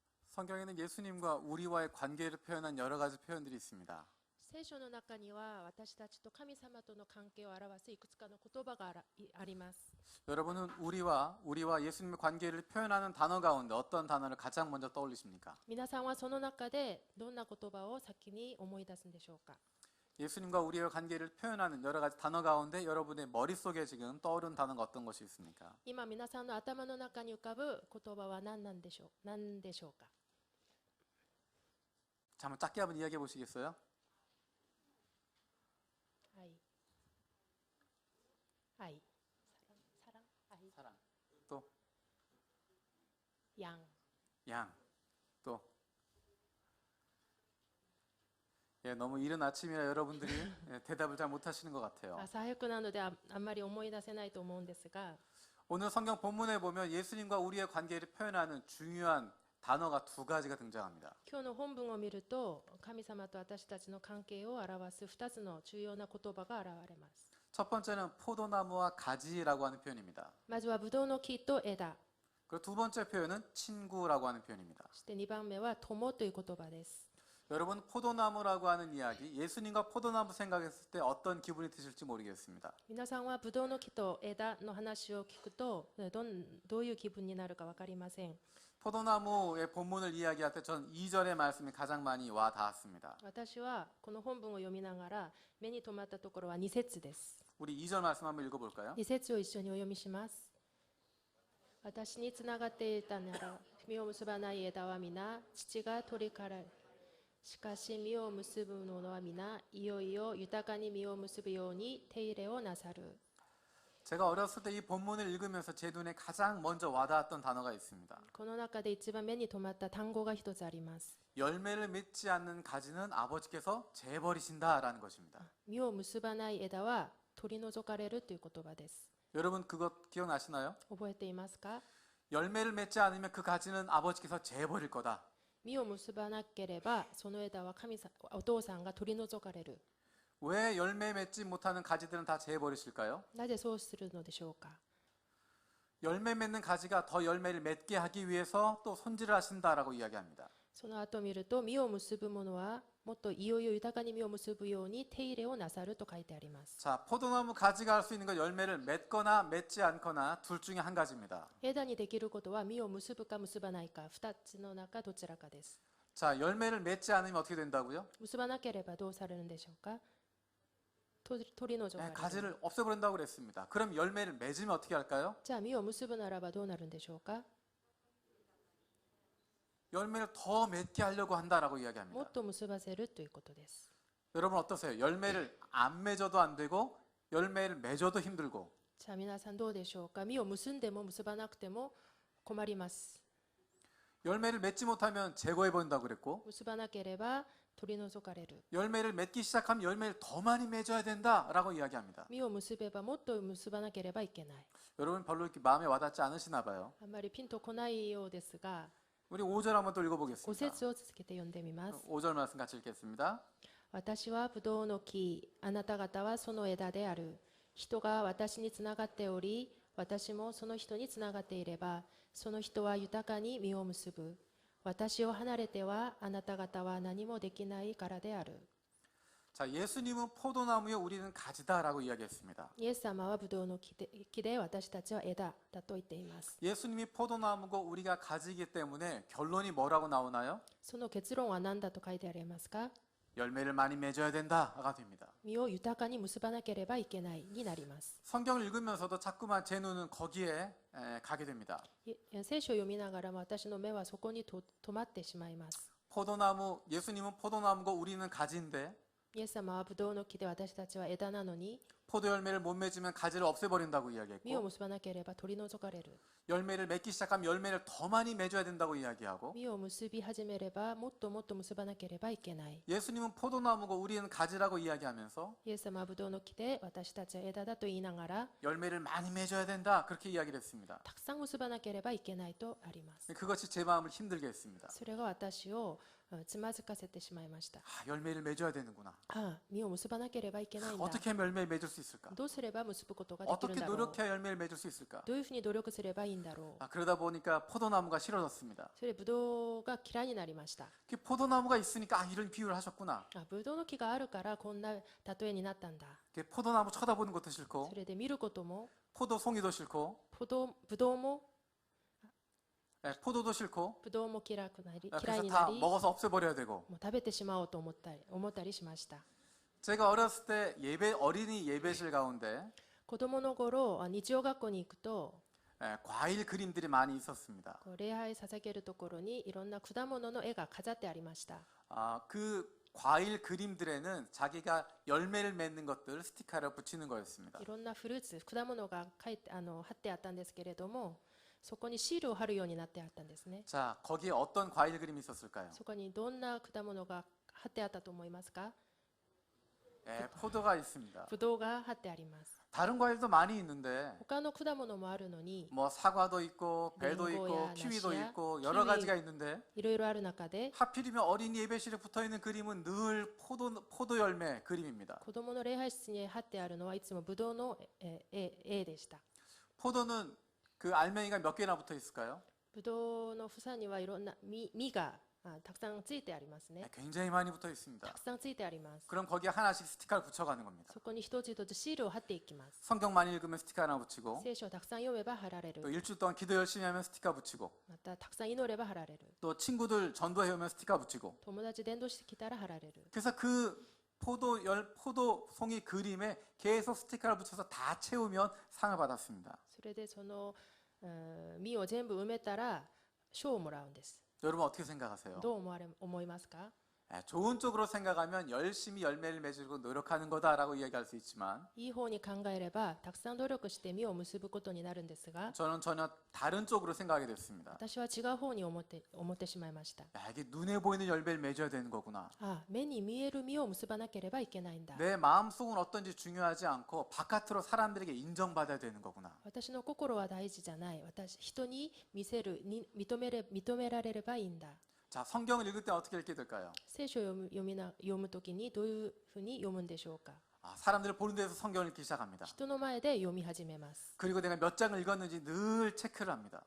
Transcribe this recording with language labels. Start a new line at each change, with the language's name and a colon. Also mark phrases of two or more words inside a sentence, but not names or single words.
Korean: 성경에는 예수님과 우리와의 관계를 표현한 여러 가지 표현들이 있습니다.
Japanese: 聖書の中には私たちと神様との関係を表すいくつかの言葉があります。
Korean: 여러분은 우리와 예수님의 관계를 표현하는 단어 가운데 어떤 단어를 가장 먼저 떠올리십니까?
Japanese: 皆さんはその中でどんな言葉を先に思い出すんでしょうか。
Korean: 예수님과 우리의 관계를 표현하는 여러 가지 단어 가운데 여러분의 머릿속에 지금 떠오른 단어가 어떤 것이 있습니까?
Japanese: 今皆さんの頭の中に浮かぶ言葉は何でしょうか。
Korean: 자, 한번 짧게 한번 이야기해 보시겠어요?
Japanese: 愛、愛、サラン、愛、
Korean: 사랑, 또
Japanese: ヤン、
Korean: 양, 또 너무 이른 아침이라 여러분들이 대답을 잘 못하시는 것 같아요.
Japanese: 朝早くなのであんまり思い出せないと思うんですが、
Korean: 오늘 성경 본문에 보면 예수님과 우리의 관계를 표현하는 중요한 단어가 두 가지가 등장합니다.
Japanese: 今日の本文を見ると神様と私たちの関係を表す2つの重要な言葉が現れます。
Korean: 첫 번째는 포도나무와 가지라고 하는 표현입니다.
Japanese: まずはブドウの木と枝、
Korean: 그리고 두 번째 표현은 친구라고 하는 표현입니다.
Japanese: そして2番目は友という言葉です。
Korean: 여러분, 포도나무라고 하는 이야기, 예수님과 포도나무 생각했을 때 어떤 기분이 드실지 모르겠습니다.
Japanese: 皆さんはブドウの木と枝の話を聞くとどういう気分になるか分かりません。
Korean: 포도나무의 본문을 이야기할 때 전 2절의 말씀이 가장 많이 와 닿았습니다.
Japanese: 私はこの本文を読みながら目に留まったところは2節です。
Korean: 우리 2절 말씀 한번 읽어볼까요?
Japanese: 2 節を一緒にお読みします。私につながっていたなら実を結ばない枝は皆父が取りかられ、しかし実を結ぶものは皆いよいよ豊かに実を結ぶように手入れをなさる。
Korean: 제가 어렸을 때 이 본문을 읽으면서 제 눈에 가장 먼저 와닿았던 단어가 있습니다.
Japanese: この中で一番目に留まった単語が一つあります。
Korean: 열매를 맺지 않는 가지는 아버지께서 재버리신다라는 것입니다.
Japanese: 実を結ばない枝は取り除かれるという言葉です。
Korean: 여러분 그것 기억나시나요?
Japanese: 覚えていますか？
Korean: 열매를 맺지 않으면 그 가지는 아버지께서 재버릴 거다.
Japanese: 実を結ばなければその枝はお父さんが取り除かれる。
Korean: 왜 열매 맺지 못하는 가지들은 다 재버리실까요?
Japanese: なぜそうするのでしょうか？
Korean: 열매 맺는 가지가 더 열매를 맺게 하기 위해서 또 손질을 하신다라고 이야기합니다.
Japanese: その後見ると実を結ぶものはもっといよいよ豊かに実を結ぶように手入れをなさると書いてあります。
Korean: 자, 포도나무 가지가 할 수 있는 건 열매를 맺거나 맺지 않거나 둘 중에 한 가지입니다.
Japanese: 枝にできることは実を結ぶか結ばないか2つの中どちらかです。
Korean: 자, 열매를 맺지 않으면 어떻게 된다고요?
Japanese: 結ばなければどうされるんでしょうか？取り除かれる。
Korean: 가지를 없애버린다고 그랬습니다. 그럼 열매를 맺으면 어떻게 할까요?
Japanese: じゃあ実を結ぶならばどうなるんでしょうか？
Korean: 열매를 더 맺게 하려고 한다라고
Japanese: も
Korean: 이야기합니다.
Japanese: っと結ばせるということです。
Korean: 여러분 어떠세요? 열매를 안 맺어도 안 되고 열매를 맺어도 힘들고
Japanese: じゃあ皆さんどうでしょうか？実を結んでも結ばなくても困ります。
Korean: 열매를 맺지 못하면 제거해버린다고 그랬고
Japanese: 結ばなければ取り除かれる。
Korean: 열매를 맺기 시작하면 열매를 더 많이 맺어야 된다라고 이야기합니다.
Japanese: 実を結べばもっと結ばなければいけない。
Korean: 여러분 별로 이렇게 마음에 와닿지 않으시나 봐요.
Japanese: あんまりピンとこないようですが、
Korean: 우리 5절 한번 또
Japanese: 5
Korean: 읽어보겠습니다.
Japanese: 節を続けて読んでみます。
Korean: 5절 말씀 같이 읽겠습니다.
Japanese: 私はブドウの木、あなた方はその枝である。人が私につながっており、私もその人につながっていれば、その人は豊かに実を結ぶ。私を離れてはあなた方は何もできないからである。
Korean: 자, 예수님은 포도나무요 우리는 가지다라고 이야기했습니다.
Japanese: イエス様はブドウの木で私たちは枝だと言っています。
Korean: 예수님이 포도나무고 우리가 가지이기 때문에 결론이 뭐라고 나오나요?
Japanese: その結論は何だと書いてありますか？
Korean: 열매를 많이 맺어야 된다가 됩니다.
Japanese: 実を豊かに結ばなければいけないになります。
Korean: 성경을 읽으면서도 자꾸만 제 눈은 거기에 가게 됩니다.
Japanese: 聖書を読みながらも私の目はそこに止まってしまいます。
Korean: 포도나무, 예수님은 포도나무고 우리는 가지인데
Japanese: イエス様はブドウの木で私たちは枝なのに
Korean: 포도 열매를 못 맺으면 가지를 없애버린다고
Japanese: 実を
Korean: 이야기했고
Japanese: 結ばなければ取り除かれる。
Korean: 열매를 맺기 시작하면 열매를 더 많이 맺어야 된다고 이야기하고
Japanese: 実を結び始めればもっともっと結ばなければいけない。
Korean: 예수님은 포도나무고 우리는 가지라고 이야기하면서
Japanese: イエス様はブドウの木で私たちは枝だと言いながら
Korean: 열매를 많이 맺어야 된다 그렇게 이야기를 했습니다.
Japanese: たくさん結ばなければいけないとあります。
Korean: 그것이 제 마음을 힘들게 했습니다.
Japanese: それが私をつまずかせてしまいました。
Korean: 열매를 맺어야 되는구나.
Japanese: 実を結ばなければいけないんだ。
Korean: 어떻게 하면 열매를 맺을 수 수 있을까?
Japanese: どうすれば結ぶことができるん
Korean: 어떻게
Japanese: だろう。
Korean: 노력해야 열매를 맺을 수 있을까?
Japanese: どういうふうに努力すればいいんだろう。
Korean: 그러다 보니까 포도나무가 싫어졌습니다.
Japanese: それでブドウが嫌いになりました。
Korean: 그 포도나무가 있으니까 이런 비유를 하셨구나.
Japanese: ブドウの木があるからこんな例えになったんだ。
Korean: 그 포도나무 쳐다보는 것도 싫고
Japanese: それで見ることも
Korean: 포도송이도 싫고
Japanese: ブドウも
Korean: 포도도 싫고
Japanese: ブドウも嫌いにな
Korean: 그래서
Japanese: り、
Korean: 다 먹어서 없애버려야 되고.
Japanese: もう食べてしまおうと思ったりしました。
Korean: 제가 어렸을 때 어린이 예배실 가운데
Japanese: 子供の頃、日曜学校に行くと、
Korean: 과일 그림들이 많이 있었습니다.
Japanese: こう礼拝捧げるところにいろんな果物の絵が飾ってありました。
Korean: 그 과일 그림들에는 자기가 열매를 맺는 것들 스티커를 붙이는 거였습니다.
Japanese: いろんなフルーツ、果物が貼ってあったんですけれども、そこにシールを貼るようになってあったんですね。
Korean: 자, 거기에 어떤 과일 그림이 있었을까요?
Japanese: そこにどんな果物が貼ってあったと思いますか？
Korean: 포도가 있습니다.
Japanese: ブドウが貼ってあります。
Korean: 다른 과일도 많이 있는데
Japanese: 他の果物もあるのに、
Korean: 뭐 사과도 있고 배도 있고
Japanese: 맹고야,
Korean: 키위도
Japanese: 나시야,
Korean: 있고 여러
Japanese: 키위.
Korean: 가지가 있는데
Japanese: いろいろある中で、
Korean: 하필이면 어린이 예배실에 붙어 있는 그림은 늘 포도 열매 그림입니다.
Japanese: 子供の礼拝室に貼ってあるのはいつもブドウの絵でした。
Korean: 포도는 그 알맹이가 몇 개나 붙어 있을까요?
Japanese: ブドウの房にはいろんな実がたくさんついてありますね。
Korean: 굉장히 많이 붙어 있습니다.
Japanese: たくさんついてあります。
Korean: 그럼 거기에 하나씩 스티커를 붙여가는 겁니다.
Japanese: そこに一つ一つシールを貼っていきます。
Korean: 성경 많이 읽으면 스티커 하나 붙이고
Japanese: 聖書をたくさん読めば貼られ
Korean: 또
Japanese: る。
Korean: 일주일 동안 기도 열심히 하면 스티커 붙이고
Japanese: またたくさん祈れば貼られる。
Korean: 또 친구들 전도해 오면 스티커 붙이고
Japanese: 友達伝道してきたら貼られる。
Korean: 그래서 그 포도송이 그림에 계속 스티커를 붙여서 다 채우면 상을 받았습니다.
Japanese: それでその実を全部埋めたら賞をもらうんです。
Korean: 여러분 어떻게 생각하세요?
Japanese: どう思いますか？
Korean: 좋은 쪽으로 생각하면 열심히 열매를 맺으려고 노력하는 거다라고 이야기할 수 있지만
Japanese: いい方に考えればたくさん努力して実を結ぶことになるんですが、
Korean: 저는 전혀 다른 쪽으로 생각하게 됐습니다.
Japanese: 私は違う方に思ってしまいました。
Korean: 이게 눈에 보이는 열매를 맺어야 되는 거구나.
Japanese: 目に見える実を結ばなければいけないんだ。
Korean: 내 마음속은 어떤지 중요하지 않고 바깥으로 사람들에게 인정받아야 되는 거구나.
Japanese: 私の心は大事じゃない。人に認められればいいんだ。
Korean: 자, 성경을 읽을 때 어떻게 읽게 될까요?
Japanese: 聖書を読むときにどういうふうに読むんでしょうか？
Korean: 사람들을 보는 데서 성경을 읽기 시작합니다.
Japanese: 人の前で読み始めます。
Korean: 그리고 내가 몇 장을 읽었는지 늘 체크를 합니다.